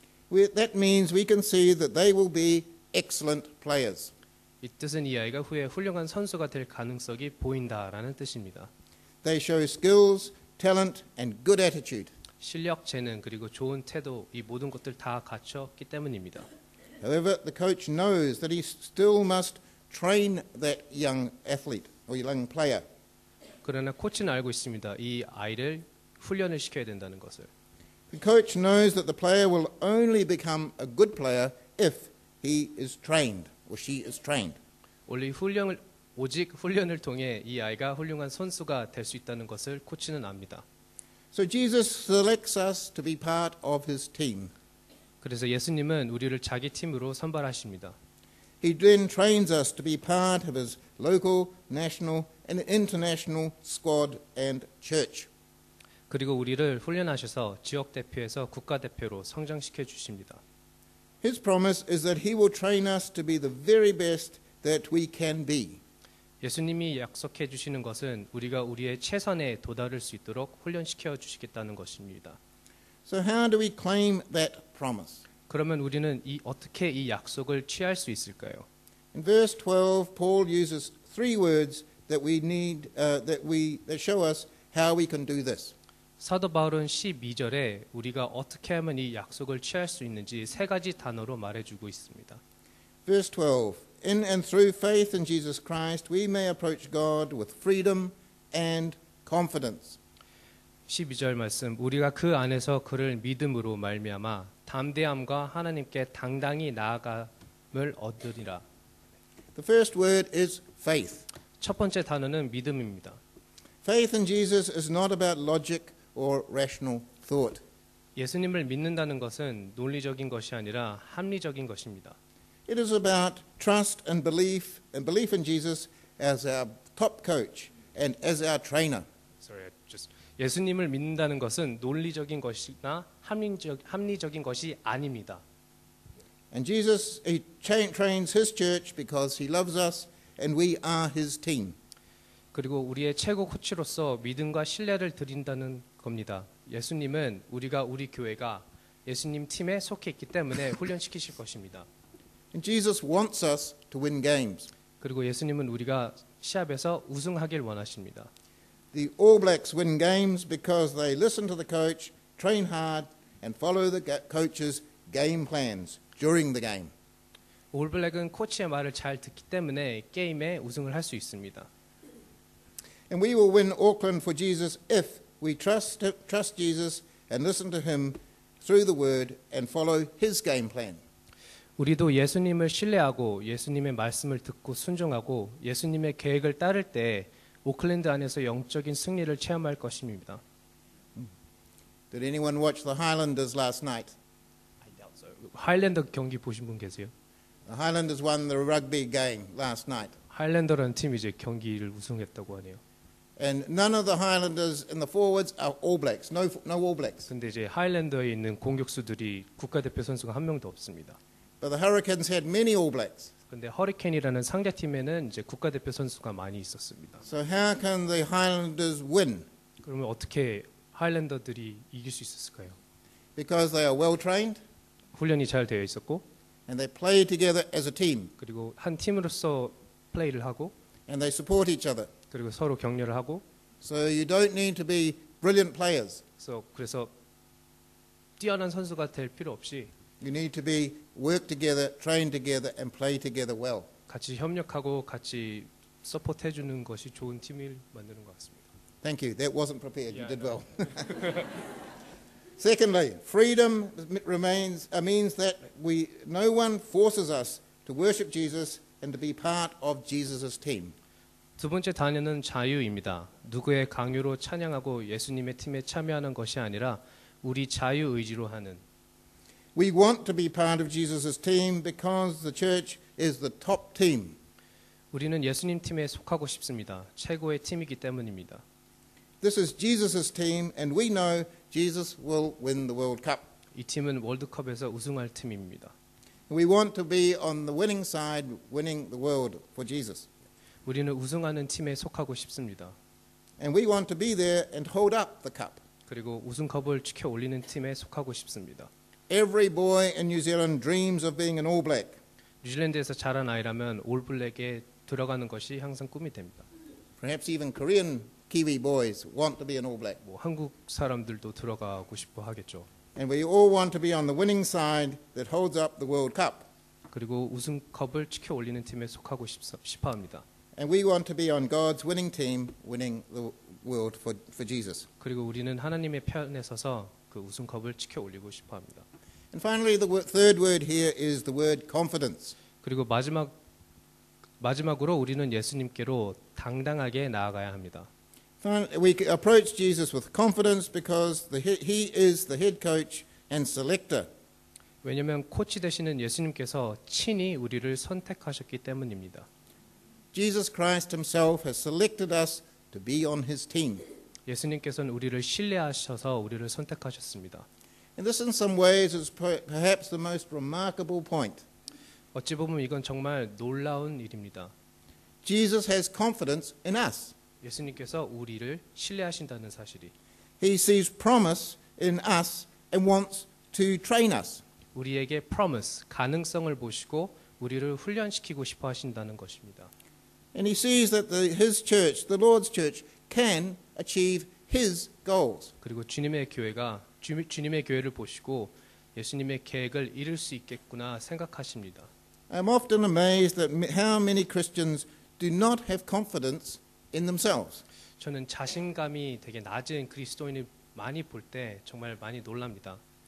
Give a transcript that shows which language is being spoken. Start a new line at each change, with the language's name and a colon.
English: That means we can see that they will be excellent players.
Korean: 이 뜻은 이 아이가 후에 훌륭한 선수가 될 가능성이 보인다라는 뜻입니다.
English: They show skills, talent, and good attitude.
Korean: 실력, 재능 그리고 좋은 태도 이 모든 것들 다 갖췄기 때문입니다.
English: However, the coach knows that he still must train that young athlete or young player.
Korean: 그러나 코치는 알고 있습니다. 이 아이를 훈련을 시켜야 된다는 것을.
English: The coach knows that the player will only become a good player if he is trained or she is trained.
Korean: 오직 훈련을 통해 이 아이가 훌륭한 선수가 될 수 있다는 것을 코치는 압니다.
English: So Jesus selects us to be part of his team.
Korean: 그래서 예수님은 우리를 자기 팀으로 선발하십니다.
English: He then trains us to be part of his local, national, and international squad and church.
Korean: 그리고 우리를 훈련하셔서 지역 대표에서 국가 대표로 성장시켜 주십니다.
English: His promise is that he will train us to be the very best that we can be.
Korean: 예수님이 약속해 주시는 것은 우리가 우리의 최선에 도달할 수 있도록 훈련시켜 주시겠다는 것입니다.
English: So how do we claim that promise?
Korean: 그러면 우리는 어떻게 이 약속을 취할 수 있을까요?
English: In verse 12, Paul uses three words that we need that show us how we can do this.
Korean: 사도 바울은 12절에 우리가 어떻게 하면 이 약속을 취할 수 있는지 세 가지 단어로 말해주고 있습니다.
English: Verse 12, in and through faith in Jesus Christ, we may approach God with freedom and confidence.
Korean: 12절 말씀, 우리가 그 안에서 그를 믿음으로 말미암아 담대함과 하나님께 당당히 나아감을 얻으리라.
English: The first word is faith.
Korean: 첫 번째 단어는 믿음입니다.
English: Faith in Jesus is not about logic or rational thought.
Korean: 예수님을 믿는다는 것은 논리적인 것이 아니라 합리적인 것입니다.
English: It is about trust and belief in Jesus as our top coach and as our trainer.
Korean: 예수님을 믿는다는 것은 논리적인 것이나 합리적인 것이 아닙니다.
English: And Jesus, he trains his church because he loves us and we are his team.
Korean: 그리고 우리의 최고 코치로서 믿음과 신뢰를 드린다는 겁니다. 예수님은 우리 교회가 예수님 팀에 속해 있기 때문에 훈련시키실 것입니다.
English: And Jesus wants us to win games.
Korean: 그리고 예수님은 우리가 시합에서 우승하길 원하십니다.
English: The All Blacks win games because they listen to the coach, train hard, and follow the coach's game plans during the game.
Korean: 올블랙은 코치의 말을 잘 듣기 때문에 게임에 우승을 할 수 있습니다.
English: And we will win Auckland for Jesus if we trust Jesus and listen to him through the word and follow his game plan.
Korean: 우리도 예수님을 신뢰하고 예수님의 말씀을 듣고 순종하고 예수님의 계획을 따를 때 오클랜드 안에서 영적인 승리를 체험할 것입니다.
English: Did anyone watch the Highlanders last night?
Korean: 하일랜더 경기 보신 분 계세요?
English: The Highlanders won the rugby game last night.
Korean: 하일랜더라는 팀이 이제 경기를 우승했다고 하네요.
English: And none of the Highlanders in the forwards are All Blacks. No All Blacks.
Korean: 근데 이제 하일랜더에 있는 공격수들이 국가대표 선수가 한 명도 없습니다.
English: But the Hurricanes had many All Blacks.
Korean: 근데 허리케인이라는 상대 팀에는 이제 국가대표 선수가 많이 있었습니다.
English: So how can the Highlanders win?
Korean: 그러면 어떻게 하일랜더들이 이길 수 있었을까요?
English: Because they are well trained
Korean: 훈련이 잘 되어 있었고,
English: and they play together as a team
Korean: 그리고 한 팀으로서 플레이를 하고,
English: and they support each other.
Korean: 그리고 서로 격려를 하고,
English: So you don't need to be brilliant players.
Korean: 그래서 뛰어난 선수가 될 필요 없이
English: You need to be work together, train together, and play together well.
Korean: 같이 협력하고 같이 서포트해 주는 것이 좋은 팀을 만드는 것 같습니다.
English: Thank you. That wasn't prepared. You Yeah, did well. Secondly, freedom means that no one forces us to worship Jesus and to be part of Jesus' team.
Korean: 두 번째 단어는 자유입니다. 누구의 강요로 찬양하고 예수님의 팀에 참여하는 것이 아니라 우리 자유 의지로 하는.
English: We want to be part of Jesus' team because the church is the top team.
Korean: 우리는 예수님 팀에 속하고 싶습니다. 최고의 팀이기 때문입니다.
English: This is Jesus' team, and we know Jesus will win the World Cup.
Korean: 이 팀은 월드컵에서 우승할 팀입니다.
English: We want to be on the winning side, winning the world for Jesus.
Korean: 우리는 우승하는 팀에 속하고 싶습니다.
English: And we want to be there and hold up the cup.
Korean: 그리고 우승컵을 지켜 올리는 팀에 속하고 싶습니다.
English: Every boy in New Zealand dreams of being an All Black.
Korean: 뉴질랜드에서 자란 아이라면 올블랙에 들어가는 것이 항상 꿈이 됩니다.
English: Perhaps even Korean Kiwi boys want to be an All Black.
Korean: 뭐 한국 사람들도 들어가고 싶어 하겠죠.
English: And we all want to be on the winning side that holds up the World Cup.
Korean: 그리고 우승컵을 지켜 올리는 팀에 속하고 싶어 합니다.
English: And we want to be on God's winning team, winning the world for Jesus.
Korean: 그리고 우리는 하나님의 편에 서서 그 우승컵을 지켜 올리고 싶어 합니다.
English: And finally, the third word here is the word confidence.
Korean: 그리고 마지막으로 우리는 예수님께로 당당하게 나아가야 합니다.
English: We approach Jesus with confidence because he is the head coach and selector.
Korean: 왜냐하면 코치 되시는 예수님께서 친히 우리를 선택하셨기 때문입니다.
English: Jesus Christ himself has selected us to be on his team.
Korean: 예수님께서는 우리를 신뢰하셔서 우리를 선택하셨습니다.
English: And this in some ways is perhaps the most remarkable point.
Korean: 어찌 보면 이건 정말 놀라운 일입니다.
English: Jesus has confidence in us.
Korean: 예수님께서 우리를 신뢰하신다는 사실이.
English: He sees promise in us and wants to train us.
Korean: 우리에게 promise, 가능성을 보시고 우리를 훈련시키고 싶어 하신다는 것입니다.
English: And he sees that his church, the Lord's church, can achieve his goals.
Korean: 그리고 주님의 교회를 보시고 예수님의 계획을 이룰 수 있겠구나 생각하십니다.
English: I'm often amazed at how many Christians do not have confidence in themselves.
Korean: 저는 자신감이 되게 낮은 그리스도인을 많이 볼 때 정말 많이 놀랍니다.